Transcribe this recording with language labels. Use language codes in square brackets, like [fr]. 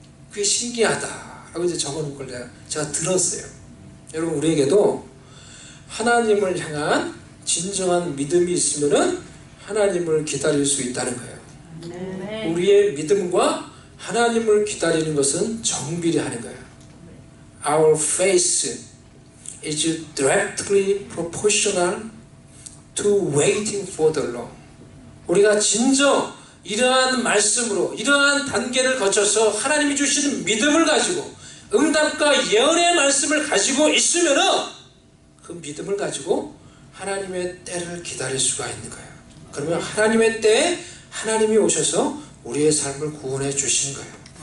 [ko] 그게 신기하다라고 이제 적어놓은 걸 제가 들었어요. 여러분, 우리에게도 하나님을 향한 진정한 믿음이 있으면은 하나님을 기다릴 수 있다는 거예요. 네. 우리의 믿음과 하나님을 기다리는 것은 정비례 하는 거예요. [en] Our faith is directly proportional to waiting for the Lord. [ko] 우리가 진정 이러한 말씀으로 이러한 단계를 거쳐서 하나님이 주시는 믿음을 가지고 응답과 예언의 말씀을 가지고 있으면은 그 믿음을 가지고 하나님의 때를 기다릴 수가 있는 거예요. 그러면 하나님의 때에 하나님이 오셔서 우리의 삶을 구원해 주시는 거예요.